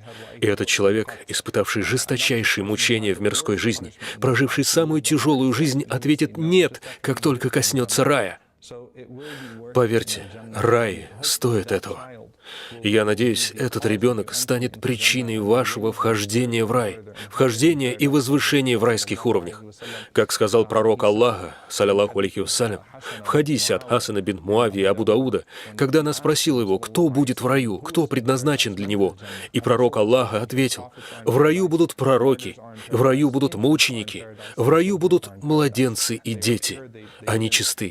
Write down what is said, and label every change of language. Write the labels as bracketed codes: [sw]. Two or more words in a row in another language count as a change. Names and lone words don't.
[ru] И этот человек, испытавший жесточайшие мучения в мирской жизни, проживший самую тяжелую жизнь, ответит «нет», как только коснется рая. Поверьте, рай стоит этого. И я надеюсь, этот ребенок станет причиной вашего вхождения в рай, вхождения и возвышения в райских уровнях. Как сказал пророк Аллаха, [ar] صلى الله عليه وسلم, [ru] в хадисе от Хасана бин Муавии Абу Дауда, когда она спросила его, кто будет в раю, кто предназначен для него, и пророк Аллаха ответил, в раю будут пророки, в раю будут мученики, в раю будут младенцы и дети. Они чисты.